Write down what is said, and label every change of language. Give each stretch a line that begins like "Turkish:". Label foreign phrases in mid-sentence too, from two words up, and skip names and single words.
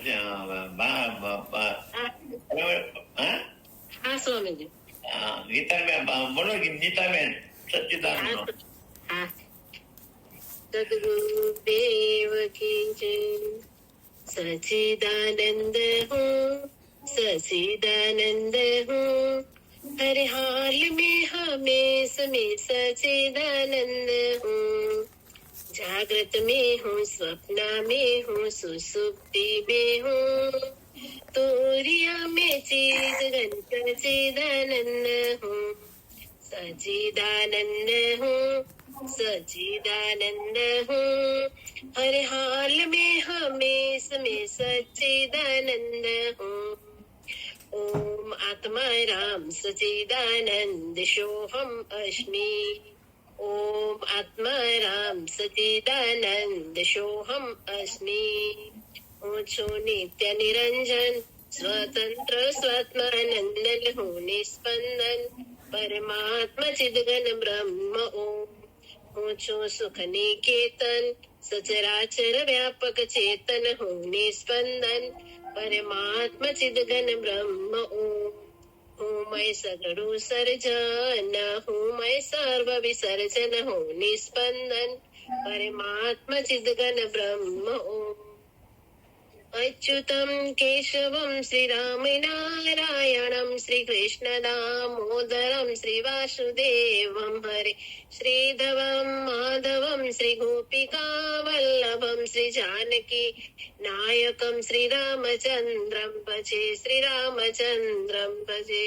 Gujarati: હા સ્વામીજી. ગીતાબેન બોલો, ગીતાબેન સચ્ચિદાનંદ.
Hindi: हाँ सदगुरुदेव की जय. सचिदानंद हूँ, सचिदानंद हूँ, हर हाल में हमेश में सचिदानंद हूँ. जागृत में हूँ, स्वप्न में हूँ, सुसुप्ति में हूँ, तोरिया में चीज घन सचिदानंद हूँ. सचिदानंद हूँ, सचिदानंद हूँ, हर हाल में हमेश में सचिदानंद हूँ.
Sanskrit: ओम आत्मा राम सचिदानंद सोहम अस्मि. ओम आत्मा राम सचिदानंद सोहम अस्मि.
Gujarati: હું છું નિત્ય નિરંજન, સ્વતંત્ર સ્વાત્માનંદ હું નિસ્પંદન, પરમાત્મા ચિદઘન બ્રહ્મ ઓમ. હું છું સુખ નિકેતન, સચરાચર વ્યાપક ચેતન હું નિસ્પંદન, પરમાત્મા ચિદઘન બ્રહ્મ ઓમ. હું મય સગળું સર્જન, હું મય સર્વ વિસર્જન હું નિસ્પંદન, પરમાત્મા ચિદઘન બ્રહ્મ ઓમ.
Sanskrit: अच्युतं केशवं श्रीरामनारायणं श्रीकृष्ण दामोदरं श्रीवासुदेवं हरे श्रीधवं माधवं श्रीगोपिकावल्लभं श्रीजानकी नायकं श्रीरामचन्द्रं भजे, श्रीरामचन्द्रं भजे.